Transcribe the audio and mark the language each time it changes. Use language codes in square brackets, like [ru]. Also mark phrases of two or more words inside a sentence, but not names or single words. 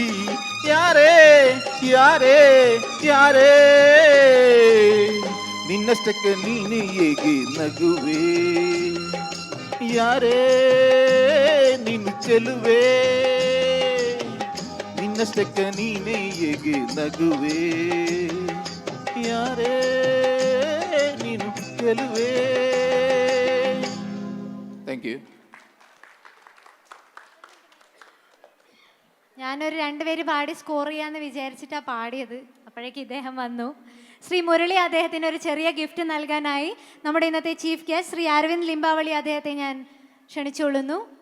[kn] ಯಾರೇ ಯಾರೇ ಯಾರೇ ನಿನ್ನಷ್ಟಕ್ಕೆ ನೀನೇ ಹೇಗೆ ನಗುವೆ, ಯಾರೇ ನೀನು ಚೆಲುವೆ, ನಿನ್ನಷ್ಟಕ್ಕೆ ನೀನೇ ಹೇಗೆ ನಗುವೆ, ಯಾರೇ ನೀನು ಚೆಲುವೆ. [en] Thank you. [ml] ഞാനൊരു രണ്ടുപേര് പാടി സ്കോർ ചെയ്യാന്ന് വിചാരിച്ചിട്ടാണ് പാടിയത്. അപ്പോഴേക്ക് ഇദ്ദേഹം വന്നു. ശ്രീ മുരളി അദ്ദേഹത്തിന് ഒരു ചെറിയ ഗിഫ്റ്റ് നൽകാനായി നമ്മുടെ ഇന്നത്തെ [en] chief guest [ml] ശ്രീ അരവിന്ദ് ലിംബാവളി അദ്ദേഹത്തെ ഞാൻ ക്ഷണിച്ചുകൊള്ളുന്നു.